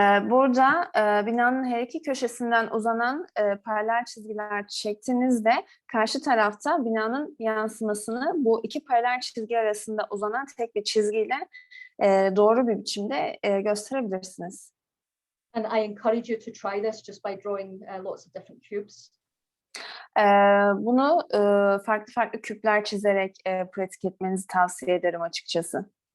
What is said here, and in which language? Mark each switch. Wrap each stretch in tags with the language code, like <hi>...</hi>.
<tr>Burada binanın her iki köşesinden uzanan paralel çizgiler çektiğinizde karşı tarafta binanın yansımasını bu iki paralel çizgi arasında uzanan tek bir çizgiyle doğru bir biçimde gösterebilirsiniz.</tr> <en>And I encourage you to try this just by drawing lots of different cubes.</en> <tr>Bunu farklı farklı küpler çizerek pratik etmenizi tavsiye ederim açıkçası.</tr>